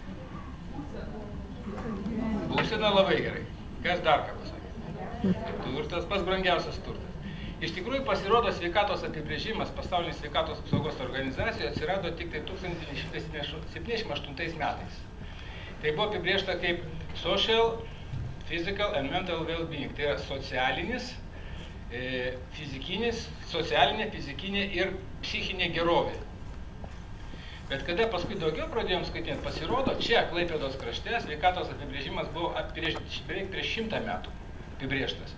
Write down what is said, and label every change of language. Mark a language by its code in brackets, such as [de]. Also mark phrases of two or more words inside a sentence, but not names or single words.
[lt] Būsena labai gerai. Kas dar ką pasakė? Turtas, pats brangiausias turtas. Iš tikrųjų, pasirodo, sveikatos apibrėžimas pasaulinės sveikatos apsaugos organizacijoje atsirado tik tai 1978 metais. Tai buvo apibrėžta kaip [en] social, physical and mental well-being. [lt] Tai yra socialinis, fizikinis, socialinė, fizikinė ir psichinė gerovė. Bet kada paskui daugiau pradėjom skaityti, pasirodo, čia Klaipėdos krašte sveikatos apibrėžimas buvo beveik prieš 100 metų apibrėžtas.